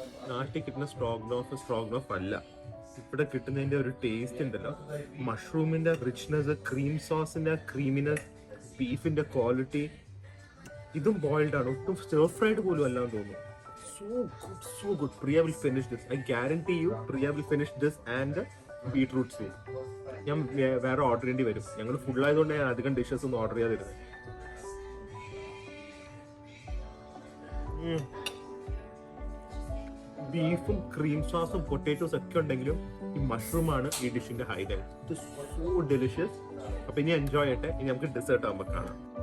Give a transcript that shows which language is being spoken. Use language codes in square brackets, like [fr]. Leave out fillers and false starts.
[ml] നാട്ടിൽ കിട്ടുന്ന സ്ട്രോഗനോഫ് അല്ല, ഇവിടെ കിട്ടുന്നതിന്റെ ഒരു ടേസ്റ്റ് ഉണ്ടല്ലോ. മഷ്റൂമിന്റെ റിച്ച്നെസ്, ക്രീം സോസിന്റെ ക്രീമിനെസ്, ബീഫിന്റെ ക്വാളിറ്റി. ഇതും ബോയിൽഡ് ആണ്, ഒട്ടും സ്റ്റർ ഫ്രൈഡ് പോലും അല്ലാന്ന് തോന്നുന്നു. [en] So good. Priya will finish this. I guarantee you, Priya will finish this and beetroot soup. [ml] ഞാൻ വേറെ ഓർഡർ ചെയ്യേണ്ടി വരും. ഞങ്ങൾ ഫുൾ ആയതുകൊണ്ട് ഞാൻ അധികം ഡിഷസ് ഒന്നും ഓർഡർ ചെയ്യാതിരുന്നത്. ബീഫും ക്രീം സോസും പൊട്ടേറ്റോസ് ഒക്കെ ഉണ്ടെങ്കിലും ഈ മഷ്റൂം ആണ് ഈ ഡിഷിന്റെ ഹൈലൈറ്റ്. [en] It so delicious. [ml] അപ്പൊ ഇനി എൻജോയ് ചെയ്യട്ടെ. ഇനി നമുക്ക് ഡെസേർട്ട് ആകുമ്പോൾ കാണാം.